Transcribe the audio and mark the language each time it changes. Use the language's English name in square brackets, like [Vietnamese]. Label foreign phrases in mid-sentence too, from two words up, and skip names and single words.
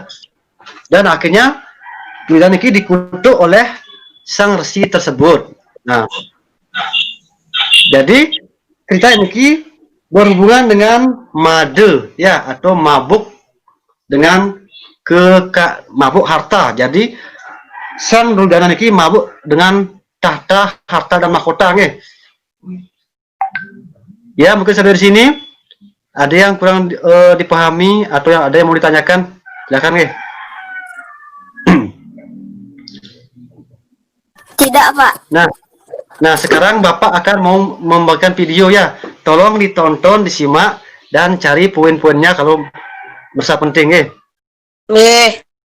[Indonesian] Dan akhirnya Duryudana niki dikutuk oleh sang resi tersebut. Nah, jadi cerita niki berhubungan dengan made ya, atau mabuk dengan mabuk harta. Jadi sang Duryudana niki mabuk dengan tahta, harta dan mahkota nggih. Ya, mungkin sampai di sini ada yang kurang dipahami atau yang ada yang mau ditanyakan, silakan nggih. Tidak, Pak. Nah, sekarang Bapak akan mau membagikan video ya. Tolong ditonton, disimak dan cari poin-poinnya kalau merasa penting nggih. Nih.